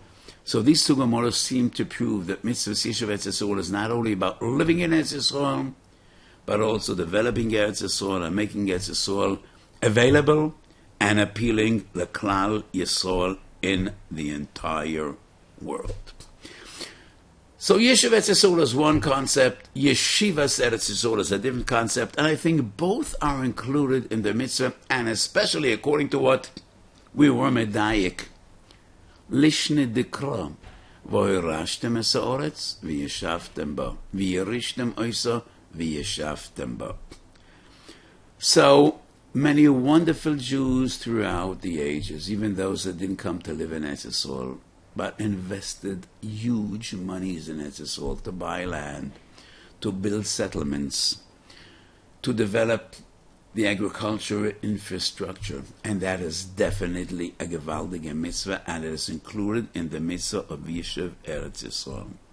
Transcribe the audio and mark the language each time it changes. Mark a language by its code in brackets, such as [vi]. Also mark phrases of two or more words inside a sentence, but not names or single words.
[en] So these two Gemaras seem to prove that [he] מצות ישוב ארץ ישראל [en] is not only about living in Eretz Yisrael, but also developing Eretz Yisrael and making Eretz Yisrael available and appealing [he] לכלל ישראל [en] in the entire world. So [he] ישוב ארץ ישראל [en] is one concept, [he] ישיבת ארץ ישראל [en] is a different concept, and I think both are included in the mitzvah, and especially according to what we were medayik. [he] לשני דקרא, וירשתם את הארץ, וישבתם בו, וירשתם אותה, וישבתם בו. [en] So many wonderful Jews throughout the ages, even those that didn't come to live in Eretz Yisrael, but invested huge monies in Eretz Yisrael to buy land, to build settlements, to develop the agricultural infrastructure, and that is definitely a [yi] געוואַלדיקע מצווה, [en] and it is included in the mitzvah of [he] ישוב ארץ ישראל.